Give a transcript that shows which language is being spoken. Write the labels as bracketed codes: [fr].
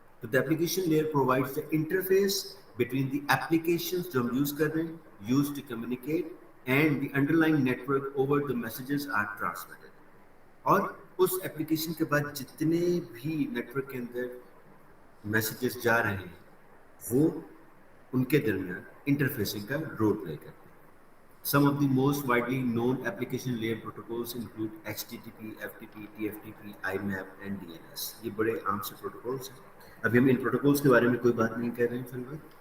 [en] तो the application layer provides the interface between the applications [hi] जो हम यूज कर रहे हैं, [en] Use to communicate, and the underlying network over the messages are transmitted. [hi] और उस एप्लीकेशन के बाद जितने भी नेटवर्क के अंदर मैसेजेस जा रहे हैं वो उनके दरमियान इंटरफेसिंग का रोल प्ले करते हैं. [en] Some of the most widely known application layer protocols include HTTP, FTP, TFTP, IMAP and DNS. [hi] ये बड़े आम से प्रोटोकॉल्स हैं. अभी हम इन प्रोटोकॉल्स के बारे में कोई बात नहीं कर रहे हैं फिलहाल.